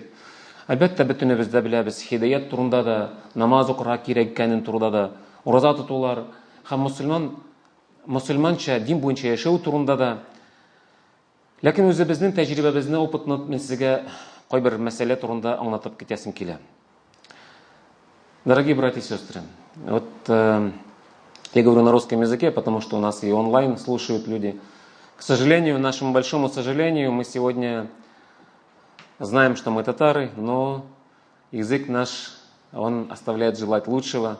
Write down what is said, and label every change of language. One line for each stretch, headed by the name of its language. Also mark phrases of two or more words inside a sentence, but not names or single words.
Tatar: Әлбәттә, бөтенебез дә беләбез, һидаят турында да, намаз укырга кирәк икәнен турында да, ураза тотулар һәм мусульманча дин буенча яшәү турында да. Ләкин үзебезнең тәҗрибәбезне, опытны мин сезгә кайбер мәсьәлә турында аңлатып китәсем килә.
Russian: Дорогие братья и сестры, вот я говорю на русском языке, потому что у нас и онлайн слушают люди. К сожалению, нашему большому сожалению, мы сегодня знаем, что мы татары, но язык наш, он оставляет желать лучшего.